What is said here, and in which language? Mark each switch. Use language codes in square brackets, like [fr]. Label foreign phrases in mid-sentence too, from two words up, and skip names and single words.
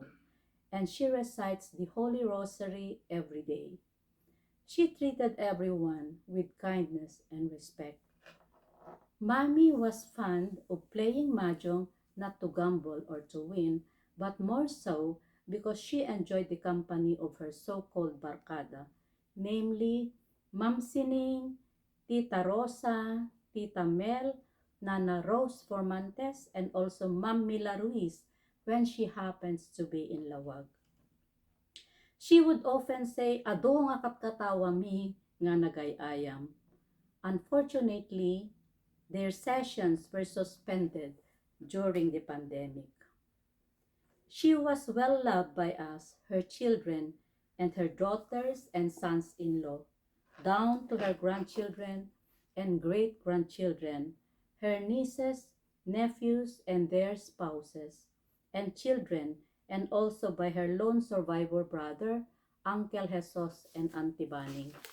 [en] And she recites the Holy Rosary every day. She treated everyone with kindness and respect. Mommy was fond of playing mahjong not to gamble or to win, but more so because she enjoyed the company of her so-called barkada, namely Ma'am Sining, Tita Rosa, Tita Mel, Nana Rose Formantes, and also Ma'am Mila Ruiz when she happens to be in Lawag. She would often say, [ilo] "Ado nga katkatawa mi nga nagayayam." [en] Unfortunately, their sessions were suspended during the pandemic. She was well loved by us, her children, and her daughters and sons-in-law, down to her grandchildren and great-grandchildren, her nieces, nephews, and their spouses, and children, and also by her lone survivor brother, Uncle Jesus and Auntie Banning.